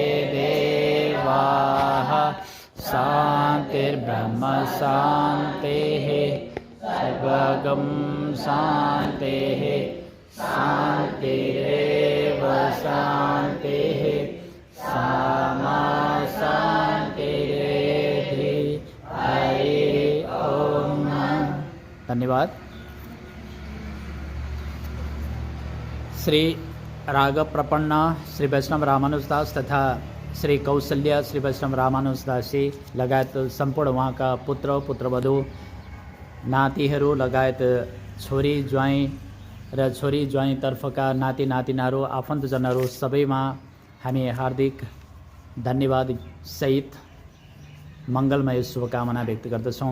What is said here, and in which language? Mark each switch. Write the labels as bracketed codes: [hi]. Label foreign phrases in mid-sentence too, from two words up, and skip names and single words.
[sa] देवाः, शान्तिर्ब्रह्म शान्तिः, सर्वगं शान्तिः, शान्तिरेव शान्तिः, सामा शान्तिरेधि। हरि ओम। धन्यवाद। [ne] श्री राघव प्रपन्न, श्री वैष्णव रामानुजदास तथा श्री कौशल्या, श्री वैष्णव रामानुजदासी लगायत सम्पूर्ण उहाँका पुत्र पुत्रवधू, नातिहरू लगायत छोरी ज्वाइँ र छोरी ज्वाइँतर्फका नाति नातिनाहरू, आफन्तजनहरू सबैमा हामी हार्दिक धन्यवाद सहित मङ्गलमय शुभकामना व्यक्त गर्दछौँ।